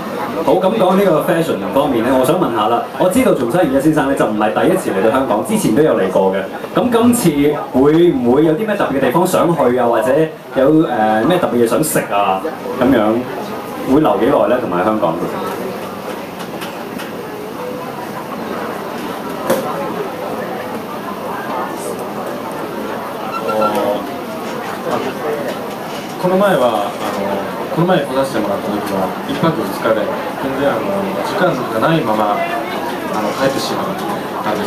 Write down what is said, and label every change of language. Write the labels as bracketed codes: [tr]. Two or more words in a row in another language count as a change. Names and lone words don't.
[yue] 好，咁講呢個 fashion 方面咧，我想問下啦，我知道松山研一先生咧就唔係第一次嚟到香港，之前都有嚟過嘅。咁今次會唔會有啲咩特別嘅地方想去啊，或者有咩特別嘢想食啊咁樣？會留幾耐咧？同埋香港 [ja] この前はこの前来させてもらった時は1泊2日で全然時間がないまま帰ってしまったんです。